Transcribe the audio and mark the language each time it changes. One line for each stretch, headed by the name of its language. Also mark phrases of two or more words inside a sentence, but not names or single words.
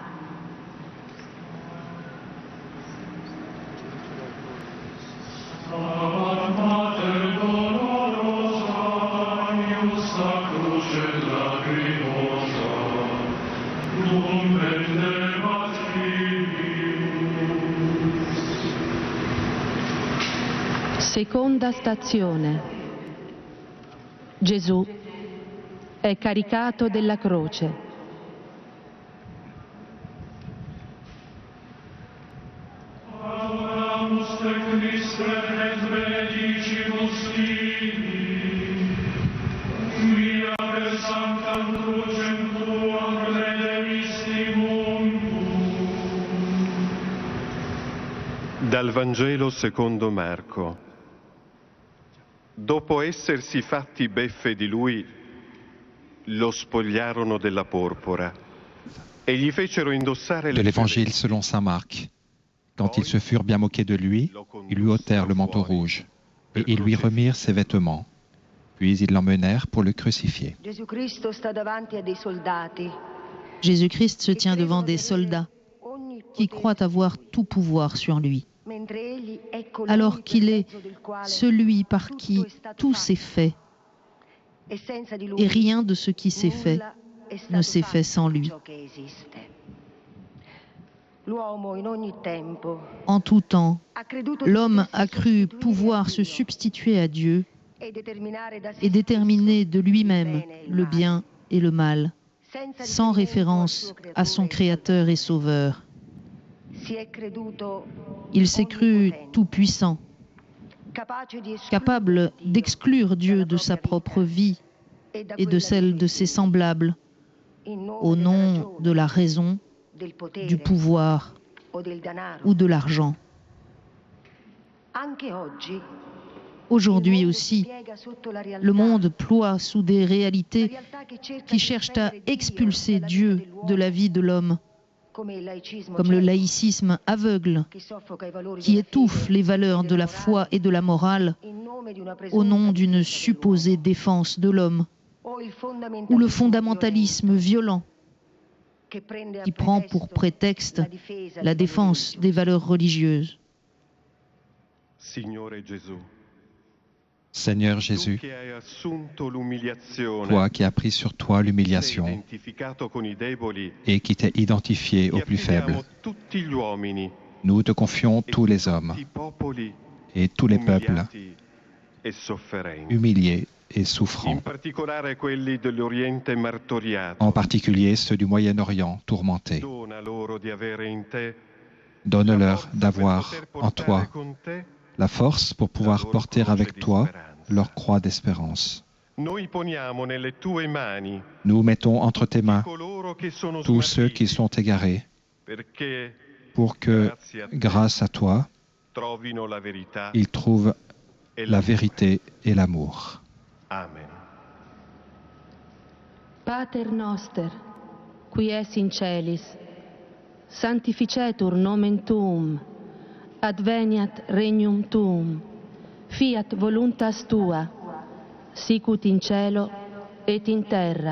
Latin: Mater dolorosa, iusta cruce lacrimosa, non vendebat filius.
Italian: Seconda stazione. Gesù è caricato della croce.
Latin: Adoramus te Christe et benedicimus tibi, via per sanctam crucem tuam redemisti mundum.
Italian: Dal Vangelo secondo Marco. Dopo essersi fatti beffe di lui, lo spogliarono della porpora e gli fecero indossare
French: De le l'Évangile
Italian: sue
French: selon saint Marc. Quand ils se furent bien moqués de lui, ils lui ôtèrent le manteau rouge et ils lui remirent ses vêtements. Puis ils l'emmenèrent pour le crucifier.
Italian: Gesù Cristo sta davanti a dei soldati
French: Jésus-Christ se tient devant des soldats qui croient avoir tout pouvoir sur lui,
Italian: mentre egli è colui
French: alors qu'il
Italian: per
French: est
Italian: mezzo del quale
French: celui par qui
Italian: tutto è stato
French: tout
Italian: fatto.
French: s'est fait,
Italian: E senza di lui
French: et rien de ce qui s'est fait
Italian: nulla è stato
French: ne s'est fait
Italian: fatto
French: sans
Italian: di
French: lui.
Italian: ciò che esiste. L'uomo in ogni tempo
French: En tout temps,
Italian: ha creduto di
French: l'homme a
Italian: potersi
French: cru
Italian: sostituire
French: pouvoir
Italian: a
French: se
Italian: Dio
French: substituer à Dieu
Italian: e determinare da se
French: et déterminer
Italian: stesso
French: de lui-même
Italian: il bene e il
French: le
Italian: male,
French: bien et le mal,
Italian: senza
French: sans référence à son Créateur et Sauveur.
Italian: Si è creduto
French: Il s'est cru
Italian: onnipotente,
French: tout-puissant,
Italian: capace di escludere
French: capable
Italian: Dio
French: d'exclure Dieu de sa propre vie
Italian: e da
French: et de
Italian: quella
French: celle de
Italian: dei
French: ses
Italian: figli,
French: semblables,
Italian: in nome
French: au
Italian: della
French: nom
Italian: ragione,
French: de la raison,
Italian: del potere
French: du pouvoir
Italian: o del denaro.
French: ou de l'argent.
Italian: Anche oggi
French: Aujourd'hui
Italian: il mondo
French: aussi,
Italian: si piega sotto la realtà,
French: le monde ploie sous des
Italian: la
French: réalités
Italian: realtà che cerca
French: qui
Italian: di
French: cherchent à
Italian: spegnere Dio
French: expulser
Italian: dalla
French: Dieu
Italian: vita dell'uomo,
French: de la vie de l'homme,
Italian: come il laicismo
French: comme le
Italian: cieco,
French: laïcisme aveugle
Italian: che soffoca i valori
French: qui
Italian: della
French: étouffe
Italian: fede
French: les
Italian: e
French: valeurs de
Italian: della
French: la foi
Italian: morale
French: et de la morale
Italian: in nome di una
French: au
Italian: presunta
French: nom d'une
Italian: difesa
French: supposée
Italian: dell'uomo,
French: défense de l'homme,
Italian: o il
French: ou le
Italian: fondamentalismo
French: fondamentalisme violent
Italian: che prende a
French: qui prend pour prétexte
Italian: la difesa
French: la
Italian: dei valori
French: défense des
Italian: religiosi.
French: valeurs religieuses.
Italian: Signore Gesù,
French: Seigneur
Italian: tu
French: Jésus,
Italian: che hai assunto l'umiliazione,
French: toi qui as pris sur toi
Italian: sei
French: l'humiliation
Italian: identificato con i deboli,
French: et qui t'es identifié
Italian: ti
French: aux plus faibles,
Italian: affidiamo tutti gli uomini
French: nous te confions
Italian: e
French: tous les
Italian: tutti
French: hommes
Italian: i popoli
French: et tous les peuples
Italian: umiliati e sofferenti,
French: humiliés et
Italian: in
French: souffrants,
Italian: particolare quelli dell'Oriente martoriato.
French: en particulier ceux du Moyen-Orient tourmentés.
Italian: Dona loro di avere in te
French: Donne-leur
Italian: la forza per
French: d'avoir
Italian: poter
French: en
Italian: portare
French: toi
Italian: con te
French: la force pour pouvoir
Italian: loro
French: porter
Italian: croce
French: avec
Italian: di
French: toi
Italian: speranza.
French: leur croix d'espérance.
Italian: Noi poniamo nelle tue mani
French: Nous mettons entre tes mains
Italian: coloro che sono
French: tous ceux qui
Italian: smarriti,
French: sont égarés
Italian: perché
French: pour que,
Italian: grazie a te,
French: grâce à toi,
Italian: trovino la verità
French: ils trouvent
Italian: e
French: la
Italian: l'amore.
French: vérité et l'amour.
Latin: Amen. Pater noster, qui es in celis, sanctificetur nomen tuum, adveniat regnum tuum, fiat voluntas tua, sicut in cielo et in terra.